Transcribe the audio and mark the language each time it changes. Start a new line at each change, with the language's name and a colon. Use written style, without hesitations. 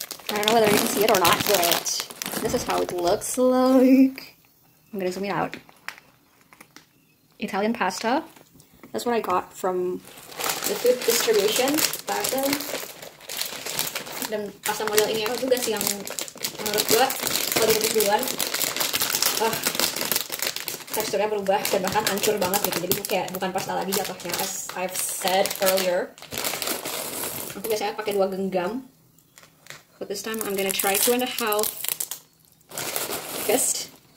English: I don't know whether you can see it or not, but this is how it looks like. I'm gonna zoom it out. Italian pasta. That's what I got from the food distribution back then.
Indonesian: Dan pasta model ini aku juga sih yang menurut gue kalau dikasih duluan teksturnya berubah dan bahkan hancur banget gitu. Jadi kayak bukan pasta lagi jatuhnya,
English: as I've said earlier.
Indonesian: Aku biasanya pakai 2 genggam,
English: but this time I'm gonna try 2,5 fist.